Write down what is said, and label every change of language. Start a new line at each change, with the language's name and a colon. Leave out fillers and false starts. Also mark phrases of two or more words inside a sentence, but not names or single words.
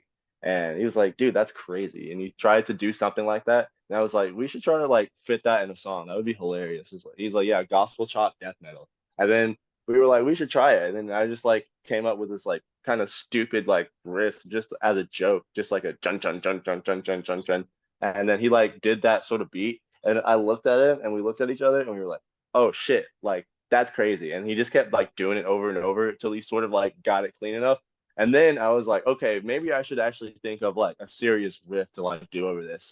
English: And he was like, dude, that's crazy. And he tried to do something like that. And I was like, we should try to like fit that in a song. That would be hilarious. He's like, yeah, gospel chop death metal. And then we were like, we should try it. And then I just like came up with this like kind of stupid like riff just as a joke, just like a chun chun chun chun chun chun chun chun. And then he like did that sort of beat. And I looked at him and we looked at each other and we were like, oh shit, like that's crazy. And he just kept like doing it over and over until he sort of like got it clean enough. And then I was like, okay, maybe I should actually think of like a serious riff to like do over this.